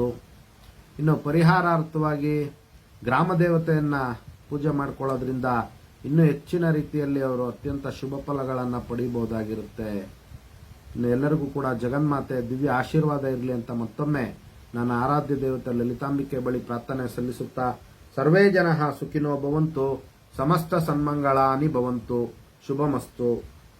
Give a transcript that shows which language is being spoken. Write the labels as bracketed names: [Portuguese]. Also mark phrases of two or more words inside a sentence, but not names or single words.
[Kannada] ಇನ್ನು ಪರಿಹಾರಾರ್ಥವಾಗಿ ಗ್ರಾಮ ದೇವತೆಯನ್ನ ಪೂಜೆ ಮಾಡ್ಕೊಳ್ಳೋದ್ರಿಂದ ಇನ್ನೂ ಹೆಚ್ಚಿನ ರೀತಿಯಲ್ಲಿ ಅವರು ಅತ್ಯಂತ ಶುಭ ಫಲಗಳನ್ನು ಪಡೆಯಬಹುದಾಗಿರುತ್ತೆ. ಇನ್ನು ಎಲ್ಲರಿಗೂ ಕೂಡ ಜಗನ್ಮಾತೆ ದಿವ್ಯ ಆಶೀರ್ವಾದ ಇರಲಿ ಅಂತ ಮತ್ತೊಮ್ಮೆ ನನ್ನ ಆರಾಧ್ಯ ದೇವತೆ ಲಲಿತಾಂಬಿಕೆ ಬಳಿ ಪ್ರಾರ್ಥನೆ ಸಲ್ಲಿಸುತ್ತಾ, [Sanskrit] ಸರ್ವೇ ಜನಃ ಸುಖಿನೋ ಭವಂತು, ಸಮಸ್ತ ಸನ್ಮಂಗಳಾನಿ ಭವಂತು, ಶುಭಮಸ್ತು.